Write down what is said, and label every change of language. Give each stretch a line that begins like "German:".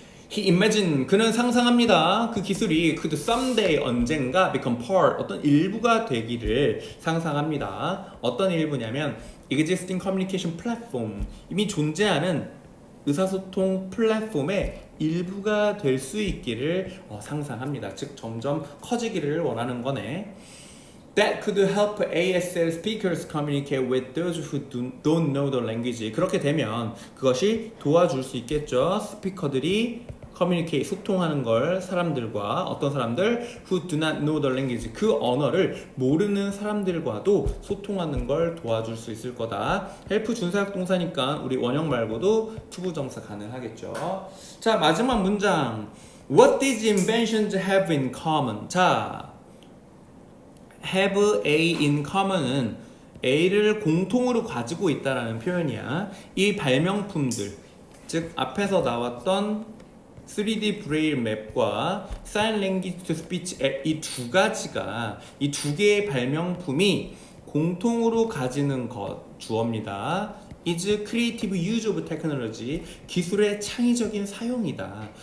English: He imagined,
Korean: 그는 상상합니다. 그 기술이
English: could someday,
Korean: 언젠가
English: become part,
Korean: 어떤 일부가 되기를 상상합니다. 어떤 일부냐면
English: existing communication platform,
Korean: 이미 존재하는 의사소통 플랫폼의 일부가 될 수 있기를 상상합니다. 즉 점점 커지기를 원하는 거네.
English: That could help ASL speakers communicate with those who don't know the language.
Korean: 그렇게 되면 그것이 도와줄 수 있겠죠. 스피커들이 communicate, 소통하는 걸 사람들과 어떤 사람들
English: who do not know the language,
Korean: 그 언어를 모르는 사람들과도 소통하는 걸 도와줄 수 있을 거다. help 준사역 동사니까 우리 원형 말고도 투부정사 가능하겠죠. 자, 마지막 문장.
English: What these inventions have in common.
Korean: 자, have A in common은 A를 공통으로 가지고 있다라는 표현이야. 이 발명품들, 즉 앞에서 나왔던 3D 브레일 맵과 Sign Language to Speech 앱, 이 두 가지가, 이 두 개의 발명품이 공통으로 가지는 것, 주어입니다.
English: is creative use of technology,
Korean: 기술의 창의적인 사용이다.